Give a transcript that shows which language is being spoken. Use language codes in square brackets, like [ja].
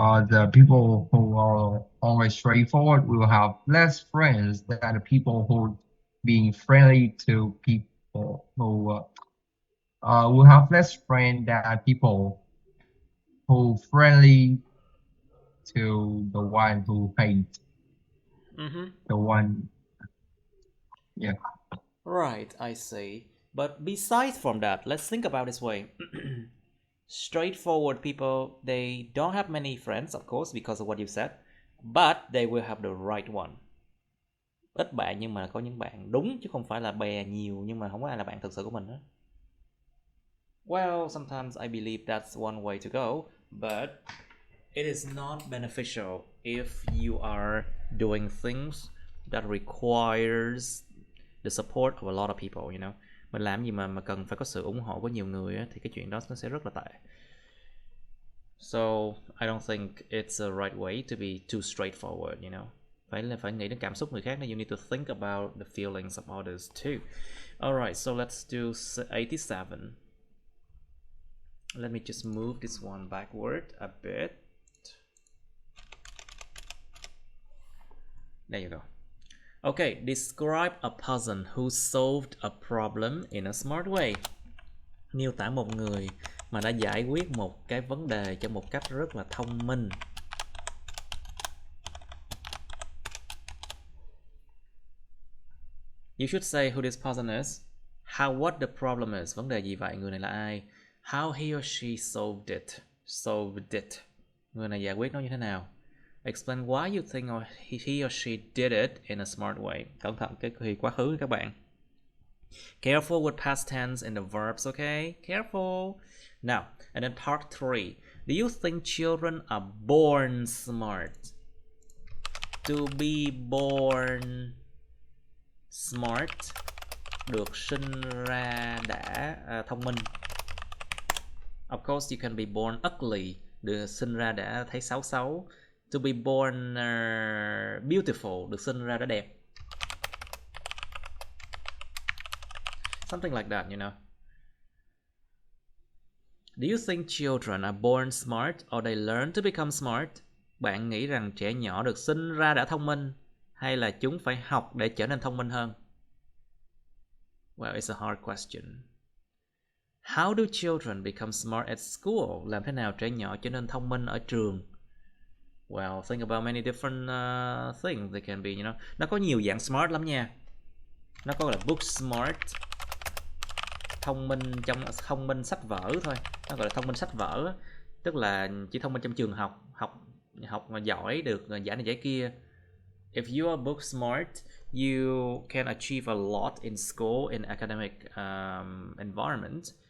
[en] The people who are always straightforward will have less friends than the people who being friendly to people who will have less friends than people who friendly to the one who hate the one. Yeah. Right, I see. But besides from that, let's think about this way. Straightforward people, they don't have many friends, of course, because of what you said, but they will have the right one. [vi] Ít bạn nhưng mà có những bạn đúng, chứ không phải là bè nhiều nhưng mà không có ai là bạn thực sự của mình đó. [en] Well, sometimes I believe that's one way to go, but it is not beneficial if you are doing things that requires the support of a lot of people, you know. [vi] Mình làm gì mà cần phải có sự ủng hộ của nhiều người á, thì cái chuyện đó nó sẽ rất là tệ. [en] So I don't think it's a right way to be too straightforward, you know. [vi] Phải nghĩ đến cảm xúc người khác. [en] You need to think about the feelings of others too. Alright, so let's do 87. Let me just move this one backward a bit. There you go. Okay, describe a person who solved a problem in a smart way. [vi] Miêu tả một người mà đã giải quyết một cái vấn đề cho một cách rất là thông minh. [en] You should say who this person is, what the problem is, [vi] vấn đề gì vậy, người này là ai, [en] how he or she solved it, [vi] người này giải quyết nó như thế nào. [en] Explain why you think he or she did it in a smart way. [vi] Cẩn thận cái thì quá khứ các bạn. [en] Careful with past tense and the verbs, okay? Careful. Now, and then part 3. Do you think children are born smart? To be born smart, [vi] được sinh ra đã thông minh. [en] Of course, you can be born ugly, [vi] được sinh ra đã thấy xấu xấu. [en] To be born beautiful, [vi] được sinh ra đã đẹp. [en] Something like that, you know. Do you think children are born smart or they learn to become smart? [vi] Bạn nghĩ rằng trẻ nhỏ được sinh ra đã thông minh hay là chúng phải học để trở nên thông minh hơn? [en] Well, it's a hard question. How do children become smart at school? [vi] Làm thế nào trẻ nhỏ trở nên thông minh ở trường? [en] Well, think about many different things they can be, you know. [vi] Nó có nhiều dạng smart lắm nha. Nó có là book smart, thông minh sách vở thôi. Nó gọi là thông minh sách vở, tức là chỉ thông minh trong trường học mà giỏi được giải này giải kia. [en] If you are book smart, you can achieve a lot in school, in academic environment.